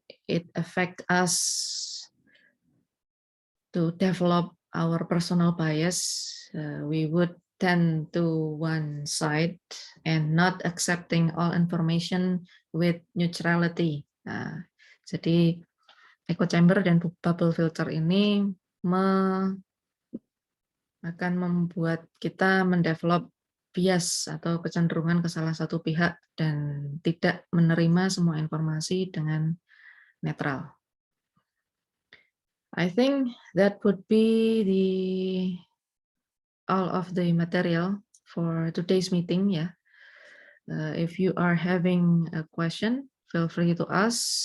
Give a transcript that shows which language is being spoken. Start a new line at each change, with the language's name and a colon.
English: It affect us to develop our personal bias. We would tend to one side and not accepting all information with neutrality.
Indonesian: Jadi echo chamber dan bubble filter ini akan membuat kita mendevelop bias atau kecenderungan ke salah satu pihak dan tidak menerima semua informasi dengan netral.
English: I think that would be all of the material for today's meeting. If you are having a question, feel free to ask.